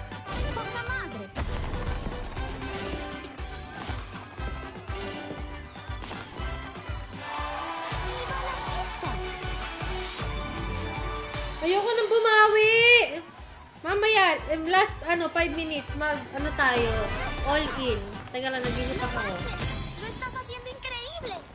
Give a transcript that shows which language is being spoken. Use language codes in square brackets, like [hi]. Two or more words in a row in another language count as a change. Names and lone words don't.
[tl] Ayoko nang bumawi! Mamaya, [en] last 5 minutes, [tl] tayo, [en] all in. [tl] Teka lang, nag-isip ako. [es] Lo estás haciendo increíble.